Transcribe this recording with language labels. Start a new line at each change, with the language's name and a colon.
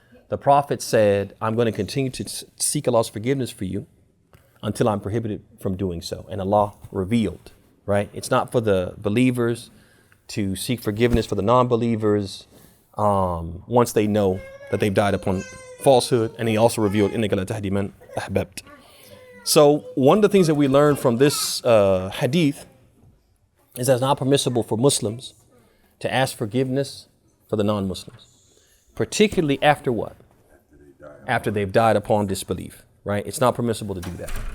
English: The Prophet said, I'm going to continue to seek Allah's forgiveness for you until I'm prohibited from doing so. And Allah revealed, right? It's not for the believers to seek forgiveness for the non-believers once they know that they've died upon falsehood. And he also revealed,
Arabic: إِنَّكَ لَا تَهْدِي مَنْ أَحْبَبْتَ.
English: So one of the things that we learn from this hadith is that it's not permissible for Muslims to ask forgiveness for the non-Muslims, particularly after what? After they've died upon disbelief, right? It's not permissible to do that.